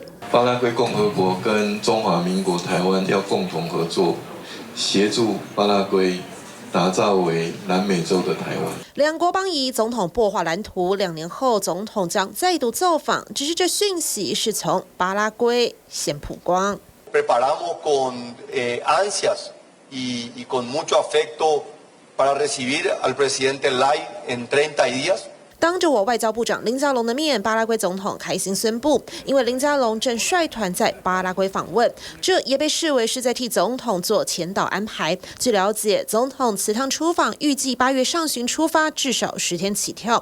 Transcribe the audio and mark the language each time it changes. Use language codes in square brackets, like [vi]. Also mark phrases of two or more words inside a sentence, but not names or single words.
[zh] 巴拉圭共和国跟中华民国台湾要共同合作，协助巴拉圭打造为南美洲的台湾。两国邦谊，总统擘画蓝图，2年后总统将再度造访，只是这讯息是从巴拉圭先曝光。 [es] Preparamos con ansias y con mucho afecto para recibir al presidente Lai en 30 días。 [zh] 当着我外交部长林佳龙的面，巴拉圭总统开心宣布，因为林佳龙正率团在巴拉圭访问，这也被视为是在替总统做前导安排。据了解，总统此趟出访预计8月上旬出发，至少10天起跳。